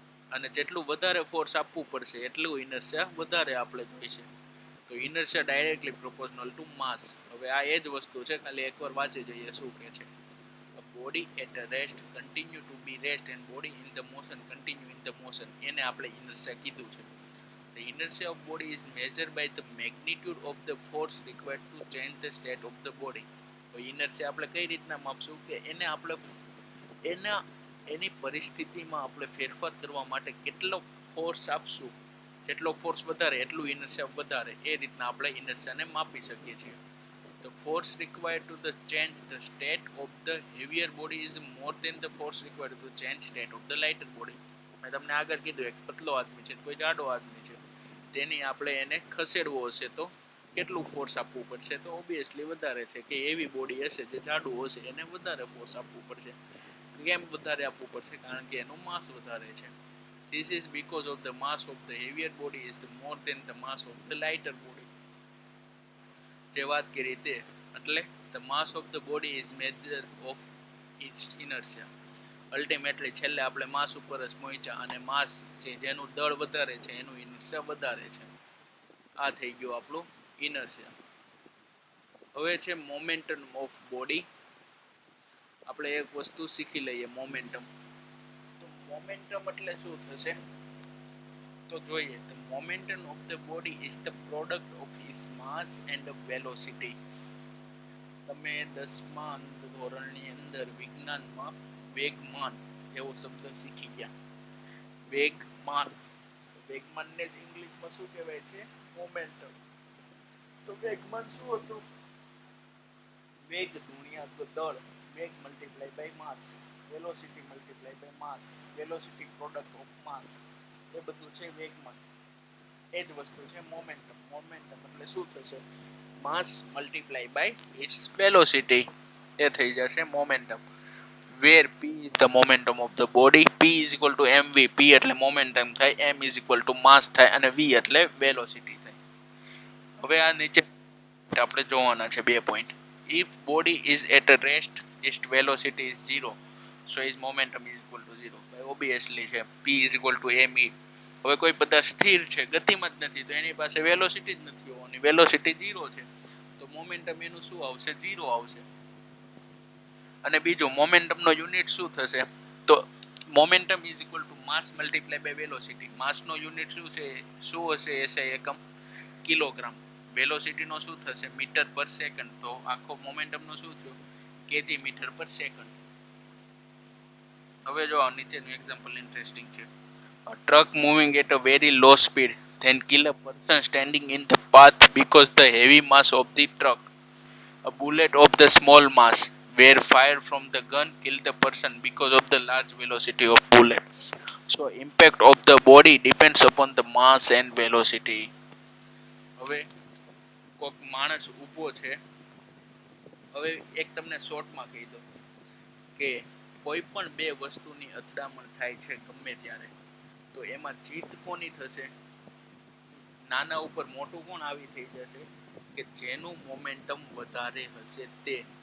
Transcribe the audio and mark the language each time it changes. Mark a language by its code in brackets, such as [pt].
[gu] અને જેટલું વધારે ફોર્સ આપવું પડશે એટલું ઇનર્શિયા વધારે આપણે જોઈશે. તો ઇનર્શિયા ડાયરેક્ટલી પ્રોપોર્શનલ ટુ માસ. હવે આ એ જ વસ્તુ છે, ખાલી એકવાર વાંચી જઈએ શું કહે છે. [en] body at rest continue to be rest and body in the motion continue in the motion, [gu] એને આપણે ઇનર્શિયા કીધું છે. [en] The inertia of body is measured by the magnitude of the force required to change the state of the body. [gu] તો inertia આપણે કઈ રીતના માપશું કે એને આપણે એના એની પરિસ્થિતિમાં આપણે ફેરફાર કરવા માટે કેટલો ફોર્સ આપશું, જેટલો ફોર્સ વધારે એટલું ઇનર્શિયા વધારે, એ રીતના આપણે ઇનર્શિયાને માપી શકીએ છીએ. [en] The force required to the change the state of the heavier body is more than the force required to change state of the lighter body. [gu] મેં તમને આગળ કીધું એક પતલો આદમી છે કોઈ જાડો આદમી છે, તેની આપણે એને ખસેડવો હશે તો કેટલું ફોર્સ આપવું પડશે, તો ઓબ્વિયસલી વધારે છે કે એવી બોડી હશે જે જાડું હશે એને વધારે ફોર્સ આપવું પડશે. કેમ વધારે આપવું પડશે? કારણ કે એનું માસ વધારે છે. [en] This is because of the mass of the heavier body is more than the mass of the lighter body. [gu] જે વાત કરી તે એટલે [en] the mass of the body is measure of its inertia. [gu] Ultimately છેલ્લે આપણે માસ ઉપર જ પહોંચ્યા અને માસ છે જેનું દળ વધારે છે એનું ઇનર્શિયા વધારે છે. આ થઈ ગયું આપણું ઇનર્શિયા. હવે છે મોમેન્ટમ ઓફ બોડી. આપણે એક વસ્તુ શીખી લઈએ, મોમેન્ટમ. તો મોમેન્ટમ એટલે શું થશે તો જોઈએ. [en] The momentum of the body is the product of its mass and velocity. [gu] તમે 10મા ધોરણની અંદર વિજ્ઞાનમાં વેગમાન એવો શબ્દ શીખી ગયા. વેગમાન, વેગમાનને જ ઇંગ્લિશમાં શું કહેવાય છે? મોમેન્ટમ. તો વેગમાન શું હતું? વેગ ગુણ્યા દળ, વેગ multiply by mass, [en] velocity multiply by mass, velocity product of mass, [gu] એ બધું છે વેગમાન. એ જ વસ્તુ છે મોમેન્ટમ. મોમેન્ટમ એટલે શું થશે? [en] mass multiply by its velocity, [gu] એ થઈ જશે momentum. [en] where p is the momentum of the body, p is equal to mv. [gu] p એટલે મોમેન્ટમ થાય, m is equal to માસ થાય અને v એટલે વેલોસિટી થાય. હવે આ નીચે આપણે જોવાના છે બે point. [en] if body is at a rest, its velocity is 0, so its momentum is equal to 0. obviously છે p is equal to me. [gu] હવે કોઈ પદાર્થ સ્થિર છે, ગતિમાં જ નથી, તો એની પાસે વેલોસિટી જ નથી હોવાની, વેલોસિટી 0 છે, તો મોમેન્ટમ એનું શું આવશે? 0 આવશે. અને બીજું મોમેન્ટમનો યુનિટ શું થશે? તો [en] Momentum is equal to mass multiply by velocity. [gu] માસનો યુનિટ શું છે? શું હશે? એસઆઈ એકમ કિલોગ્રામ. વેલોસિટીનો શું થશે? મીટર પર સેકન્ડ. તો આખો મોમેન્ટમનો શું થયો? કેજી મીટર પર સેકન્ડ. હવે જો નીચેનું એક્ઝામ્પલ ઇન્ટરેસ્ટિંગ છે. [en] A truck moving at a very low speed then kill a person standing in the path because the heavy mass of the truck. A bullet of the small mass were fired from the gun kill the person because of the large velocity of bullet. So impact of the body depends upon the mass and velocity. [gu] હવે કોઈક માણસ ઊભો છે. હવે એક તમને શોર્ટમાં કહી દો કે કોઈ પણ બે વસ્તુની અથડામણ થાય છે ગમે ત્યારે, તો એમાં જીત કોની થશે? નાના ઉપર મોટું કોણ આવી થઈ જશે? કે જેનું મોમેન્ટમ વધારે હશે તે.